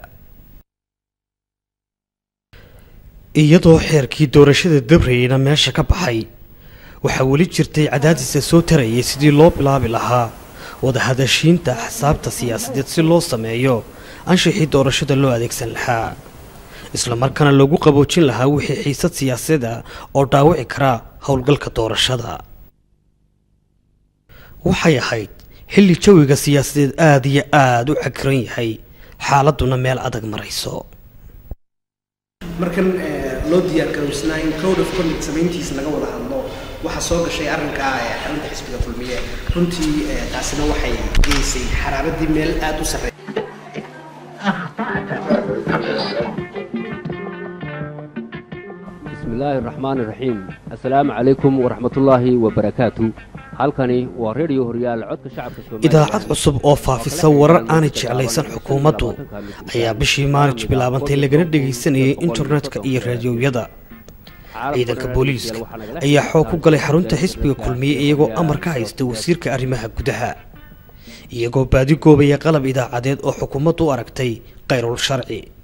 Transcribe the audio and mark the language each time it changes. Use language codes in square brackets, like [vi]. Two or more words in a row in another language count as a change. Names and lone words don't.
[so] iyadoo xeerkii doorashada dabrayna meesha ka baxay, waxaa weli jirtay cadaadis soo tarayay sidii loo bilaabi lahaa wada hadashiinta axsaabta siyaasadeed si loo sameeyo anshaxii doorashada loo adeegsan lahaa, isla markaana loogu qaboojin lahaa wixii xiisad siyaasadeed oo dhaawici kara howlgalka doorashada. waxay ahayd xilli jawiga siyaasadeed aad iyo aad u cakiran yahay, xaaladuna meel adag marayso. markan loo diyaar garoobsanaa in [en] code of conduct [so] samayntiisa laga wada hadlo waxa soo gashay arrinka xarunta xisbiga kulmiye. runtii taasina waxay geysay xaraaradii meel aad u sarreeya. [ar] بسم الله الرحمن الرحيم. السلام عليكم ورحمة الله وبركاته. [so] halkani waa radio horyaal codka shacabka Soomaaliya. idaacad cusub oo faafisa warar aan jeclaysan xukuumaddu ayaa bishii Maarch bilaabantay lagana dhageysanayay internetka iyo raadiyoyada. ciidanka booliiska ayaa xoog ku galay xarunta xisbiga kulmiye iyagoo amar ka haysta wasiirka arrimaha gudaha, iyagoo baadi goobaya qalab idaacadeed oo xukuumaddu u aragtay qayrul sharci.